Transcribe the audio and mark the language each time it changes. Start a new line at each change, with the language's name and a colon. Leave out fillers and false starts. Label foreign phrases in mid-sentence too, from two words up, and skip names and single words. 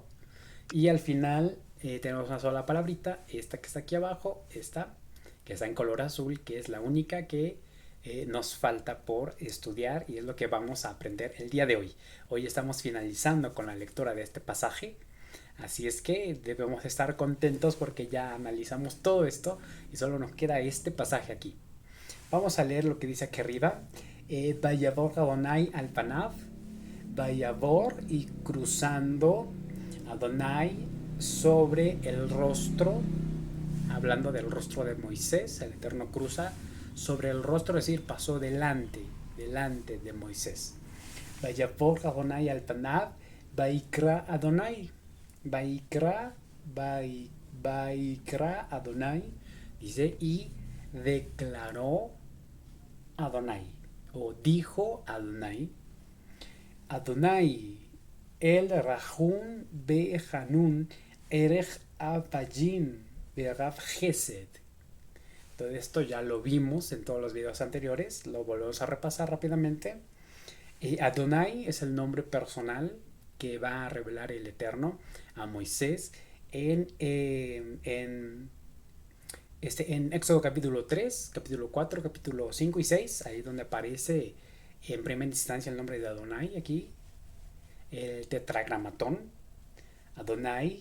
Spanish: Y al final tenemos una sola palabrita, esta que está aquí abajo, esta que está en color azul, que es la única que nos falta por estudiar, y es lo que vamos a aprender el día de hoy. Hoy estamos finalizando con la lectura de este pasaje, así es que debemos estar contentos porque ya analizamos todo esto y solo nos queda este pasaje aquí. Vamos a leer lo que dice aquí arriba.
Hebrew: ויעבור אדוני על פניו ויעבור,
Spanish: y cruzando Adonai sobre el rostro, hablando del rostro de Moisés. El Eterno cruza sobre el rostro, es decir, pasó delante de Moisés.
Hebrew: ויעבור אדוני על פניו ויקרא אדוני ויקרא אדוני,
Spanish: dice, y declaró Adonai, o dijo Adonai:
Hebrew: אדוני אל רחום וחנון ארך אפיים ורב חסד.
Spanish: Todo esto ya lo vimos en todos los videos anteriores, lo volvemos a repasar rápidamente. Adonai es el nombre personal que va a revelar el Eterno a Moisés en Éxodo capítulo 3, capítulo 4, capítulo 5 y 6, ahí donde aparece en primera instancia el nombre de Adonai, aquí el tetragramatón, Adonai.